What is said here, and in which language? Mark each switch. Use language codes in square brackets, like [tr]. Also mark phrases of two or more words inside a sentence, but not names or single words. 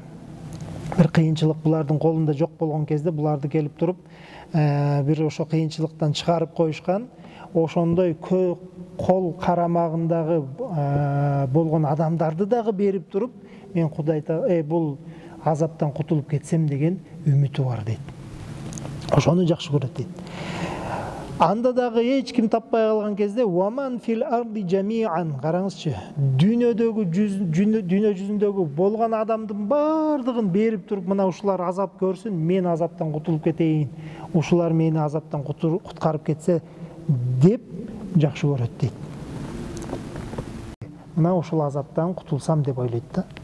[ky] Бир кыйынчылык булардын колунда жок болгон кезде буларды келип туруп, бир ошо кыйынчылыктан чыгарып коюшкан, ошондой кол карамагындагы болгон адамдарды дагы берип туруп, мен Кудайга бул азаптан кутулуп кетсем деген үмүтү бар дейт. Ошону жакшы көрөт дейт. Анда дагы эч ким таппай калган кезде [ar] ومن في الأرض جميعا, [ky] караңызчы, дүйнө жүзүндөгү болгон адамдын баардыгын берип туруп, мына ушулар азап көрсүн, мен азаптан кутулуп кетейин, ушулар мени азаптан куткарып кетсе деп жакшы көрөт дейт. Мына ушул азаптан кутулсам деп ойлойт да.